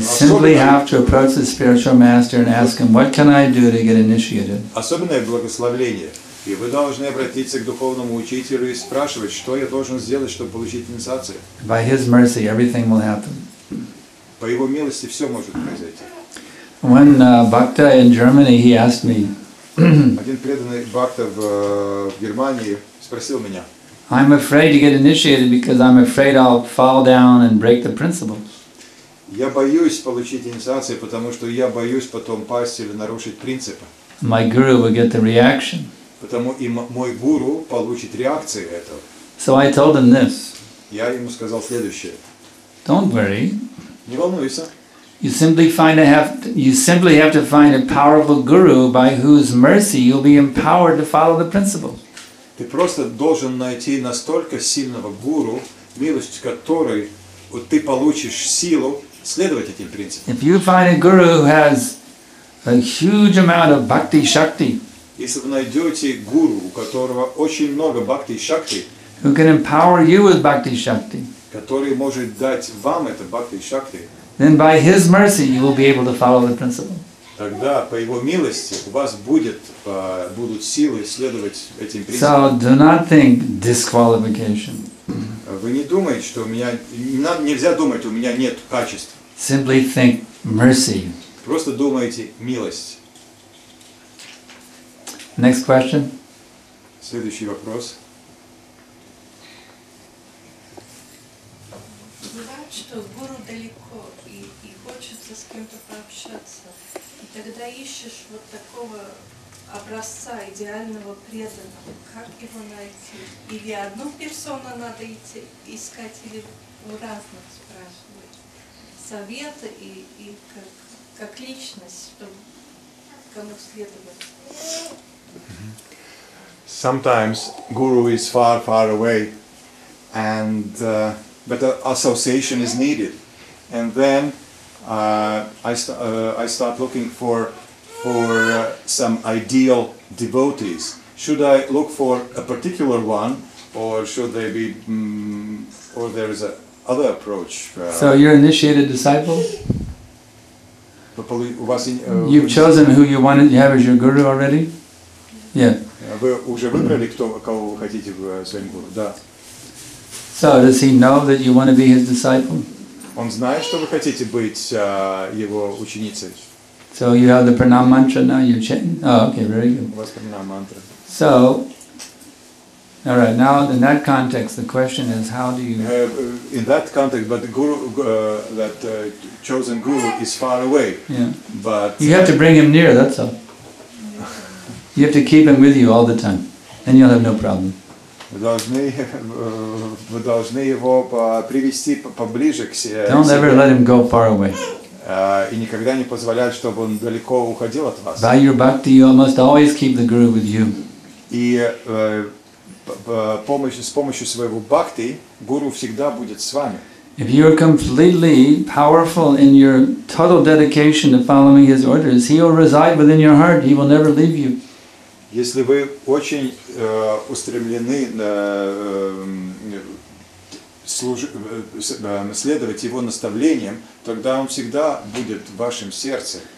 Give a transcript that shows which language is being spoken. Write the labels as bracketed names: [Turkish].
[English] You simply have to approach the spiritual master and ask him, what can I do to get initiated? [Russian] Особенное благословление. И вы должны обратиться к духовному учителю и спрашивать, что я должен сделать, чтобы получить инициацию. [English] By his mercy, everything will happen. [Russian] По его милости все может произойти. [English] One bhakta in Germany, he asked me, [Russian] Один преданный бхакта в Германии спросил меня, [English] I'm afraid to get initiated because I'm afraid I'll fall down and break the principles. [Russian] я боюсь получить инициацию, потому что я боюсь потом пасть или нарушить принципы. [English] My guru will get the reaction. [Russian] Потому и мой гуру получит реакцию этого. [English] So I told him this. [Russian] Я ему сказал следующее. [English] Don't worry. [Russian] Не волнуйся. [English] You simply have to find a powerful guru by whose mercy you'll be empowered to follow the principles. [Russian] Ты просто должен найти настолько сильного гуру, милостью которой ты получишь силу следовать этим принципам. [English] If you find a guru who has a huge amount of bhakti shakti, [Russian] Если вы найдете гуру, у которого очень много бхакти и шакти, [English] who can empower you with bhakti shakti, [Russian] который может дать вам это бхакти и шакти, [English] then by his mercy you will be able to follow the principle. [Russian] тогда по его милости у вас будут силы следовать этим [English] So [Russian] принципам. [English] do not think disqualification. [Russian] Вы не думаете, что у меня нельзя думать, у меня нет качеств. [English] Simply think mercy. [Russian] Просто думайте милость. [English] Next question. [Russian] Следующий вопрос. Бывает, что гуру далеко и хочется с кем-то пообщаться. И тогда ищешь вот такого образца идеального преданного. Как его найти? Или одну персону надо искать, или у разных спрашивать совета и как личность, чтобы кому следовать. [English] Sometimes guru is far, far away, and but association is needed. And then I start looking for some ideal devotees. Should I look for a particular one, or should they be, or there is a other approach? So you're initiated disciple? You've chosen who you wanted to have as your guru already? Yeah. [Russian] Вы уже выбрали, кого вы хотите своим гуру? Да. [English] So does he know that you want to be his disciple? [Russian] Он знает, что вы хотите быть его ученицей. [English] So you have the pranam mantra now, you chant. Oh, okay, very good. [Russian] У вас пранам мантра. [English] So, all right, now in that context, the question is, how do you... In that context, but the guru, that chosen guru is far away. Yeah. But you have to bring him near, that's all. You have to keep him with you all the time, and you'll have no problem. [Russian] Вы должны его привести поближе к себе. [English] Don't ever let him go far away. [Russian] И никогда не позволять, чтобы он далеко уходил от вас. [English] By your bhakti, you must always keep the guru with you. [Russian] И с помощью своего бхакти гуру всегда будет с вами. [English] If you are completely powerful in your total dedication to following his orders, he will reside within your heart. He will never leave you. [Russian] Если вы очень устремлены следовать его наставлениям, тогда он всегда будет в вашем сердце.